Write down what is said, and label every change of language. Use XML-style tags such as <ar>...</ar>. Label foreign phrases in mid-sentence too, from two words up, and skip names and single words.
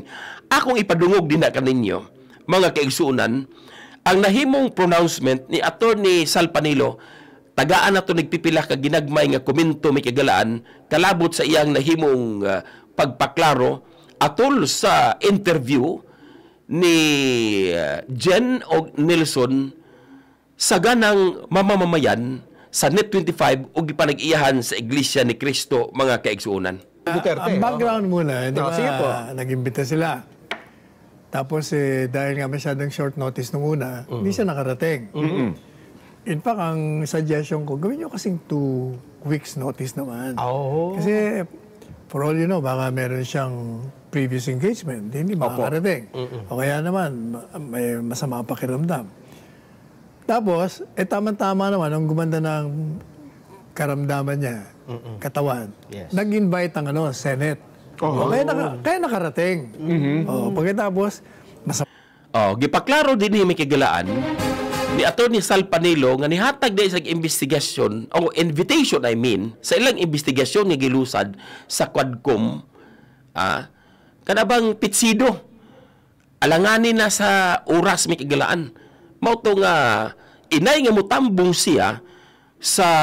<ceb>Akong ipadungog din na kaninyo, mga kaigsuunan, ang nahimong pronouncement ni Attorney Salpanilo, tagaan na ito nagpipila ka ginagmay nga komento may kagalaan, kalabot sa iyang nahimong pagpaklaro atol sa interview ni Jen o Nelson sa ganang mamamamayan sa Net 25 o gipanag-iyahan sa Iglesia ni Cristo mga kaigsuunan.</ceb> <tl>Ang background muna, di ba, sige po. nag-imbita sila. Tapos dahil nga masyadong</tl> <en>short notice</en> <tl>nung una, hindi siya nakarating. In fact, ang suggestion ko, gawin nyo kasing</tl> <en>2 weeks notice</en> <tl>naman. Kasi,</tl> <en>for all you know,</en> <tl>baka meron siyang previous engagement, hindi makakarating. O kaya naman, may masama pakiramdam. Tapos, tama-tama naman, ang gumanda ng karamdaman niya, katawan, nag-invite ang Senate. Kaya nakarating. Pagkatapos,</tl> <ceb>gipaklaro din ni may kagalaan ni Atty. Salpanilo nga nihatag din sa investigasyon o invitation sa ilang investigasyon nga gilusad sa Quadcom kanabang pitsido alanganin na sa oras may kagalaan mao to nga inay nga mutambong siya sa</ceb>